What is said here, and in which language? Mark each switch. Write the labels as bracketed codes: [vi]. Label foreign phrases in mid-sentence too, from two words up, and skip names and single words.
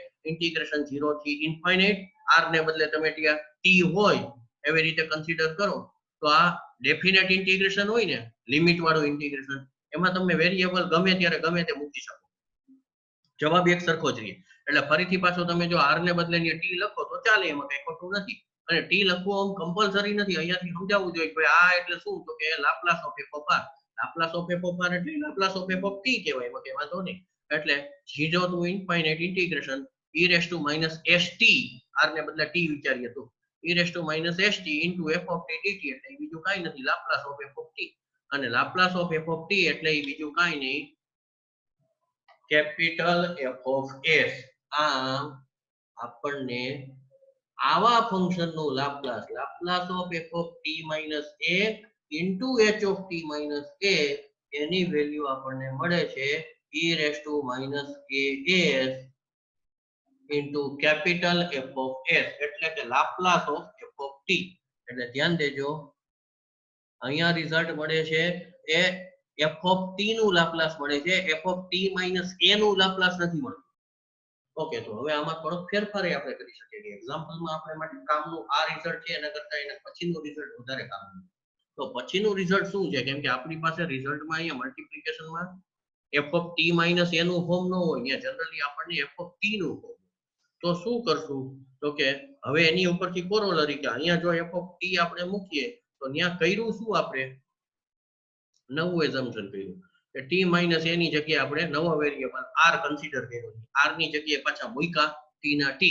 [gu] ઇન્ટિગ્રેશન 0 થી ઇન્ફાઇનાઇટ, r ને બદલે તમે ત્યાં t હોય એવી રીતે કન્સિડર કરો તો આ [en] definite integration [gu] હોય ને, લિમિટ વાળું ઇન્ટિગ્રેશન, એમાં તમે વેરીએબલ ગમે ત્યારે ગમે તે મૂકી શકો, જવાબ એક સરખો જ રહે. એટલે ફરીથી પાછો તમે જો r ને બદલે t લખો તો ચાલે, એમાં કઈ ખોટું નથી. અને t લખવું આમ કમ્પલસરી નથી, અહીંયાથી સમજાવવું જોઈએ કે આ એટલે શું, તો કે [en] Laplace of f of r. Laplace of f of r [gu] એટલે [en] Laplace of f of t [gu] કહેવાય, એમાં કઈ વાંધો નહીં. [en] એટલે 0 to infinite integration e raised to minus st, [gu] r ને બદલે t વિચારીએ તો [en] e raised to minus st into f of t dt, [gu] એટલે બીજું કાઈ નથી, [en] Laplace of f of t. [gu] અને [en] Laplace of f of t [gu] એટલે બીજું કાઈ નહીં, [en] capital f of s. [gu] આમ આપણને આવા ફંક્શન નું લાપ્લાસ, [en] Laplace of f of t minus a into h of t minus a, [gu] એની વેલ્યુ આપણને મળે છે [en] e raised to minus as into capital F of s, [gu] એટલે કે [en] Laplace of f of t. [gu] એટલે ધ્યાન દેજો, અહીંયા રિઝલ્ટ મળે છે એ [en] f of t [gu] નું લાપ્લાસ મળે છે, [en] f of t minus a [gu] નું લાપ્લાસ નથી મળતું. ઓકે, તો હવે આમાં થોડો ફેરફાર આપણે કરી શકીએ કે એક્ઝામ્પલમાં આપણે માટે કામનું આ રિઝલ્ટ છે એના કરતા એના પછીનું રિઝલ્ટ વધારે કામનું. તો પછીનું રિઝલ્ટ શું છે, કેમ કે આપણી પાસે રિઝલ્ટમાં અહીંયા મલ્ટીપ્લિકેશનમાં [en] f of t minus a [gu] નું ફોર્મ ન હોય, અહીંયા જનરલી આપણને [en] f of t [gu] નું ફોર્મ. તો શું કરશું, તો કે હવે એની ઉપરથી કોરોલરી કે અહીંયા જો [en] f of t [gu] આપણે મૂકીએ તો ત્યાં કર્યું શું, આપણે નવું એઝમ્પશન કર્યું કે [en] t minus a [gu] ની જગ્યાએ આપણે નવો વેરીએબલ r કન્સિડર કર્યો, r ની જગ્યાએ પાછા મૂક્યા t ના t.